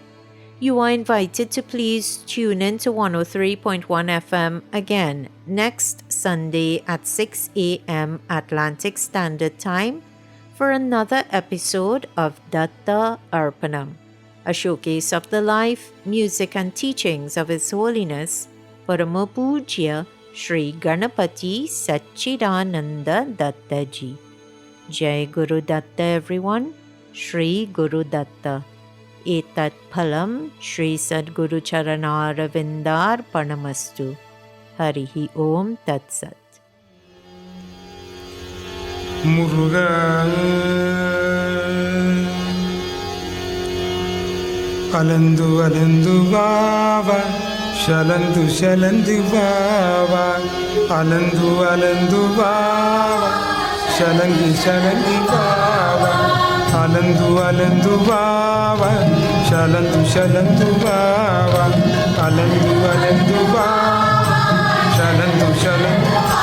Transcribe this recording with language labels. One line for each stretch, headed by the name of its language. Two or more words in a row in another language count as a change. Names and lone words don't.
English: You are invited to please tune in to 103.1 FM again next Sunday at 6 a.m. Atlantic Standard Time for another episode of Datta Arpanam, a showcase of the life, music and teachings of His Holiness Parama Pujya Sri Ganapati Satchidananda Dattaji.
Sanskrit: जय गुरु दत्त,
English: everyone. Sri Guru Datta.
Sanskrit: एतत् फलं श्री सद्गुरु चरणारविन्दार्पणमस्तु. हरिः ॐ तत् सत्. Muruga Alandu Alandu Baba Shalandu Shalandu Baba Alandu Alandu Baba Shalangi Shalangi Baba Alandu Alandu Baba Shalandu Shalandu Baba Alandu Alandu Baba Shalandu Shalandu